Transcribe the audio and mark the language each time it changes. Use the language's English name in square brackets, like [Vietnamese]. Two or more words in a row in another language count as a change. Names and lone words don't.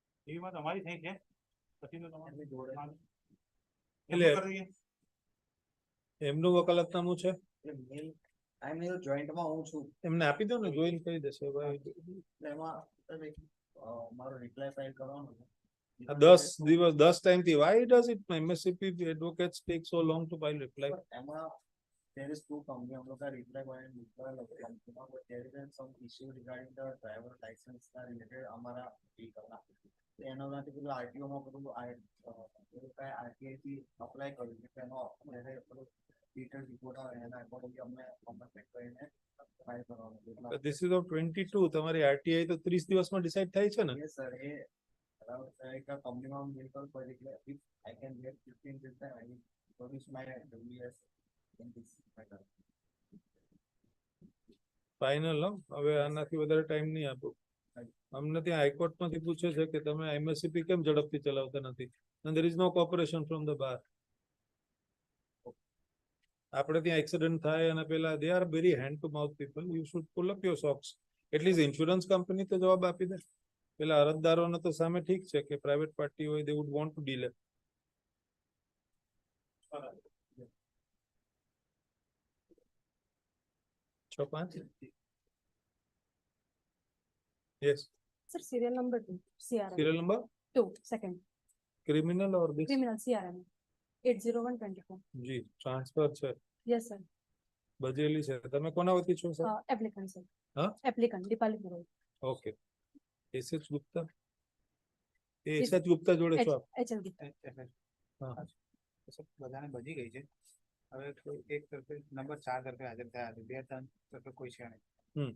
[Gujarati] એમાં તમારી થઈ છે પછી તો તમારી એટલે એમનું વકાલતનામું છે જોઈન્ટમાં હું છું એમને આપી દો ને જોઈન કરી દેશે ભાઈ. એમાં મારો રિપ્લાય ફાઇલ કરવાનો છે. આ 10 દિવસ 10 ટાઈમ થી [English] why does it MSCP advocates take so long to file reply? [Gujarati] એમાં [English] there is two company [Hindi] हम लोग का [English] reply boy and reply [Hindi] लगता है [English] there is some issue regarding the driver license [Hindi] का related हमारा ये करना तो [Gujarati] એનો માટે પેલું આરટીઓ માં બધું આરટીઆઈ થી અપ્લાય કર્યું છે તેનો પેલું [English] detail report [Gujarati] આવે એના અકોર્ડિંગલી અમને કોમ્પન્સેટ કરીને ફાઇલ કરવાનું છે. [English] This is of 22 [Gujarati] તમારી આરટીઆઈ તો 30 દિવસમાં ડિસાઈડ થાય છે ને. [English] yes sir [Gujarati] એ એક કંપનીમાં મેલ પર પડી કે [English] if I can get 15 days time I will produce my WS in this matter. [Gujarati] ફાઇનલ હવે આનાથી વધારે ટાઈમ નહીં આપો. અમને ત્યાં હાઈકોર્ટ માંથી પૂછે છે કે તમે એમએસસીપી કેમ ઝડપથી ચલાવતા નથી [English] and there is no cooperation from the bar. [Gujarati] આપણે ત્યાં એક્સિડન્ટ થાય અને પેલા [English] they are very hand to mouth people, you should pull up your socks. at least insurance company [Gujarati] તો જવાબ આપી દે. પેલા અરજદારોને તો સામે ઠીક છે કે [English] private party [Gujarati] હોય [English] they would want to delay. 6-5 yes Sir, serial number 2, CRM. serial number 2, second. criminal or this Criminal CRM. 80124. [Gujarati] જી ટ્રાન્સફર છે [English] Yes, sir. [Gujarati] બજેલી છે. તમે કોના વતી છો સર? [English] Applicant, sir. [Gujarati] હા [English] Applicant, Dipali Guru. [Gujarati] ઓકે એસએચ ગુપ્તા એસએચ ગુપ્તા જોડે છો આપ? [English] HL Gupta. [Gujarati] હા બધાને બજી ગઈ છે હવે એક તરફે નંબર 4 તરફે હાજર થયા છે 2-3 તરફે કોઈ છે નહીં.